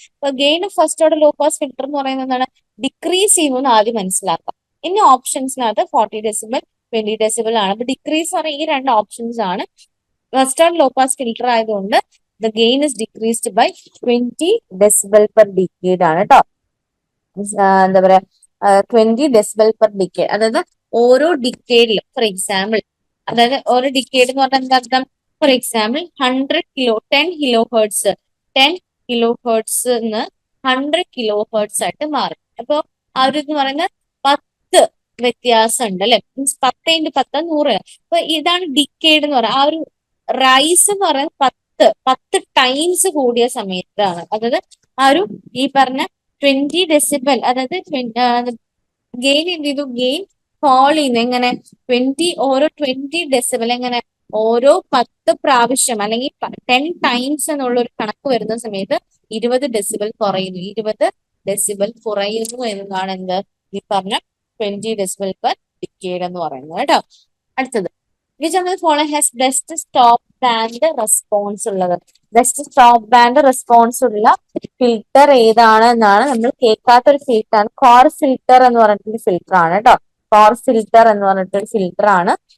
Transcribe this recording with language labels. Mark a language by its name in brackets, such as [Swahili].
[Malayalam] അപ്പൊ gain of first order low pass filter എന്ന് പറയുന്നത് എന്താണ്? ഡിക്രീസ് ചെയ്യുമെന്ന് ആദ്യം മനസ്സിലാക്കാം. ഇനി ഓപ്ഷൻസിനകത്ത് 40 ഡെസിബിൾ 20 ഡെസിബിൾ ആണ്. അപ്പൊ ഡിക്രീസ് എന്ന് പറയുന്ന ഈ രണ്ട് ഓപ്ഷൻസ് ആണ്. First order low pass filter ആയതുകൊണ്ട് [English] the gain is decreased by 20 decibel per decade [Malayalam] ആണ് കേട്ടോ. എന്താ പറയാ 20 [English] decibel per decade. [Malayalam] അതായത് ഓരോ ഡിക്കേഡിലും ഫോർ എക്സാമ്പിൾ, അതായത് ഓരോ ഡിക്കേഡ് എന്ന് പറഞ്ഞാൽ എന്താ അർത്ഥം? For example 10 kilo hertz 10 kilo hertz 100 kilo hertz ആയിട്ട് മാറും. അപ്പൊ ആ ഒരു എന്ന് പറയുന്നത് 10 വ്യത്യാസം ഉണ്ട് അല്ലെ. മീൻസ് 10 × 10 100. അപ്പൊ ഇതാണ് ഡിക്കേഡ് എന്ന് പറയുന്നത്. ആ ഒരു റൈസ് എന്ന് പറയുന്നത് 10 ടൈംസ് കൂടിയ സമയത്താണ്. അതായത് ആ ഒരു ഈ പറഞ്ഞ 20 ഡെസിബൽ, അതായത് ഗെയിൻ എന്ത് ചെയ്തു? ഗെയിൻ ഫോൾ ചെയ്യുന്നു. എങ്ങനെ? ഓരോ 20 ഡെസിബൽ എങ്ങനെ? ഓരോ 10 പ്രാവശ്യം അല്ലെങ്കിൽ 10 ടൈംസ് എന്നുള്ള ഒരു കണക്ക് വരുന്ന സമയത്ത് 20 ഡെസിബൽ കുറയുന്നു. 20 ഡെസിബൽ കുറയുന്നു എന്നതാണ് എന്ത് ഈ പറഞ്ഞ 20 ഡെസിബൽ പെർ ഡിക്കേഡ് എന്ന് പറയുന്നത് കേട്ടോ. [English] അടുത്തത്, which of the following has best stop band response ഉള്ളത്? [Malayalam] ബെസ്റ്റ് സ്റ്റോപ്പ് ബാൻഡ് റെസ്പോൺസ് ഉള്ള ഫിൽട്ടർ ഏതാണ് എന്നാണ് നമ്മൾ കേൾക്കാത്തൊരു ഫിൽട്ടർ. കോർ ഫിൽട്ടർ എന്ന് പറഞ്ഞിട്ടൊരു ഫിൽട്ടർ ആണ് കേട്ടോ. കോർ ഫിൽട്ടർ എന്ന് പറഞ്ഞിട്ടൊരു ഫിൽട്ടർ ആണ്.